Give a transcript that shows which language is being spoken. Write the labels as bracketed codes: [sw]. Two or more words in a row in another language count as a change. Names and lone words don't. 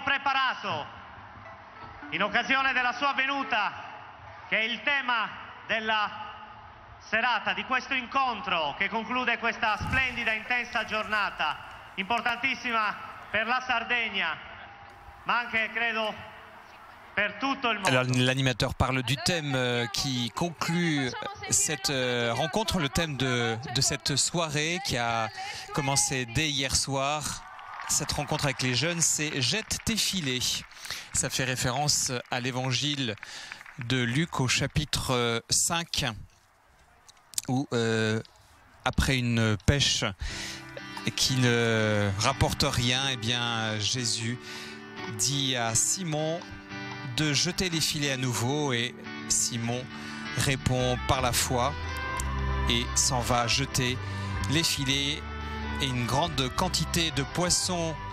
[it] preparato in occasione della sua venuta, che è il tema della serata, di questo incontro che conclude questa splendida, intensa giornata, importantissima per la Sardegna, ma anche, credo, per tutto il mondo. [fr] Alors l'animateur parle du thème qui conclut cette rencontre, le thème de cette soirée qui a commencé dès hier soir. Cette rencontre avec les jeunes, c'est « Jette tes filets ». Ça fait référence à l'évangile de Luc au chapitre 5, où après une pêche qui ne rapporte rien, eh bien Jésus dit à Simon de jeter les filets à nouveau, et Simon répond par la foi et s'en va jeter les filets, et une grande quantité de poissons